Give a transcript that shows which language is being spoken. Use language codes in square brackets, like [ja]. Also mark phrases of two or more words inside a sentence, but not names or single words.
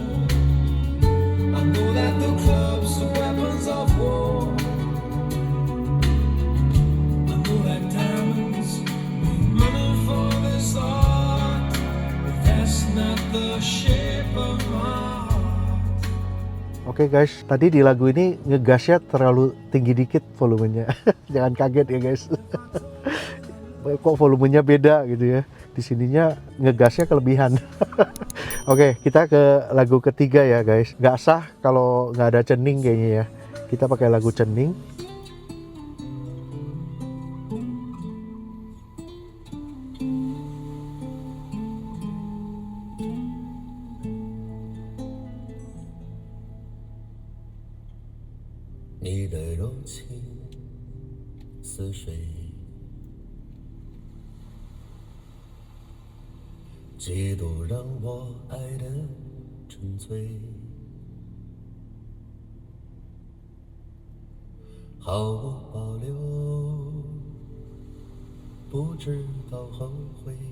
[en] I know that the clubs are weapons of war. I know that diamonds mean money for this art, but that's not the shape of my heart. [id] Oke guys, tadi di lagu ini ngegasnya terlalu tinggi dikit volumenya. Jangan kaget ya guys. Kok volumenya beda gitu ya. Di sininya ngegasnya kelebihan. Oke, kita ke lagu ketiga ya guys. Nggak sah kalau nggak ada cening kayaknya ya. Kita pakai lagu cening. [zh] Ni 的柔情似水，几度让我爱得沉醉，毫无保留，不知道后悔。